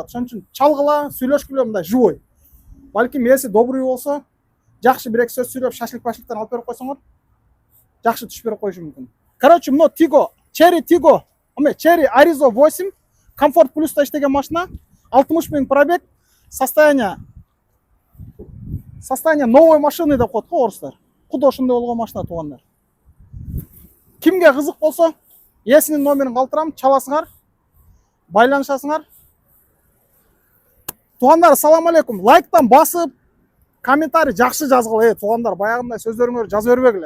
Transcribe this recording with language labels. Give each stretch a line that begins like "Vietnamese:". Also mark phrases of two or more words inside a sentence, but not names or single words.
Kyrgyz: Ошон үчүн чалгыла, сүйлөшкүлө мындай живой. Балким эси добрый болсо, жакшы бир эки сөз сүйлөп шашлык-пашлыктан алып берип койсоңор, жакшы түш берип коюшу мүмкүн. Короче, мына Tiggo, Cherry Tiggo, Cherry Arizo 8, Комфорт плюста иштеген машина, 60 000 пробег,
Russian: состояние новой машины
Kyrgyz: деп коет го орустар. Куда ошондой болгон машина, туугандар. Кимге кызык болсо, эсинин номерин калтырам, чаласыңар, байланышасыңар. Туугандар,
Arabic: السلام عليكم.
Kyrgyz: Лайктан басып, комментарий жакшы жазгыла, туугандар, баягындай сөздөрүңөрдү жаза бербегиле.